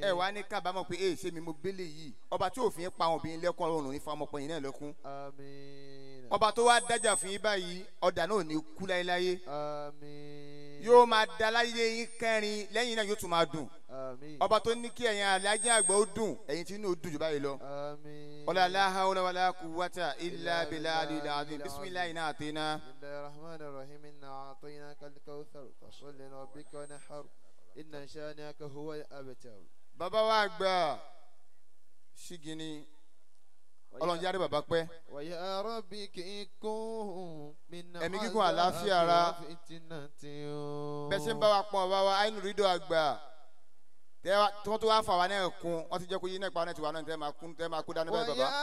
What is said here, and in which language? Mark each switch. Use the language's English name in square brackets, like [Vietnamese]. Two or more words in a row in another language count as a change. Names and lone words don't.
[Yoruba] Ẹ wá ní kábàámọ̀ pé ṣé mi mo gbélé yìí ọba tí òfin pa àwọn obìnrin lẹ́kún ọ̀run ní fọmọpọ̀ náà lẹ́kún. Àmín. Ọba tó wá dájà fún yín báyìí ọ̀dà náà ò ní kú láéláyé. Àmín. Yóò máa da láyé yín kẹrin lẹ́yìn náà yóò tún máa dùn. Àmín. Ọba tó ní kí ẹ̀yin alájẹ́ àgbà ó dùn ẹ̀yin tí inú ó dùn jù báyìí lọ. Àmín. [Arabic] ولا حول ولا قوة إلا بالله العظيم. بسم الله آتنا. بسم الله الرحمن الرحيم. إنا أعطيناك الكوثر فصل لربك وانحر. إن شانئك هو الأبتر. [Yoruba] Bàbá wa àgbà Ṣígìní Ọlọ́run jáde bàbá pẹ́. [Arabic] ويا ربي [Yoruba] kíkún min ẹ̀mí gígùn àlàáfíà ara. Bẹ́ẹ̀ ṣe ń bá wa pọ́n bàbá wa Aidunu Dọ́gba tí wọ́n tó wá fà wá náà kún wọ́n ti jẹ́ kó yí náà pa náà ti wà náà tẹ́ máa kú dání báyìí bàbá.